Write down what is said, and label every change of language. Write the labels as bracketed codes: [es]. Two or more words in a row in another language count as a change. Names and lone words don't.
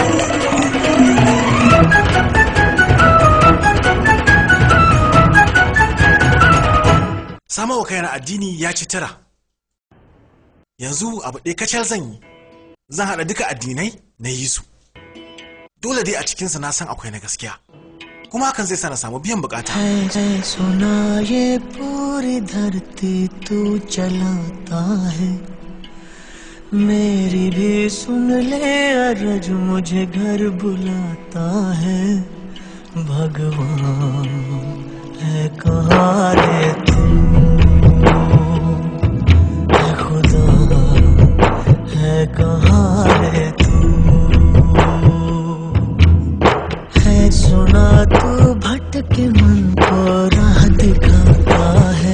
[ha] Sama wa kayan addini ya ci tara. Yanzu abu ɗaya kacal zan yi. Zan haɗa duka addinai na yi su. Dole dai a cikinsa na san akwai na gaskiya. Kuma hakan zai sa na samu biyan bukata. [hi] सुना ये पूरी धरती तू चलाता है, मेरी भी सुन ले अरज मुझे घर बुलाता है। भगवान है कहाँ रे तू, है खुदा है कहाँ रे तू, है सुना तू भटके मन को राह दिखाता है।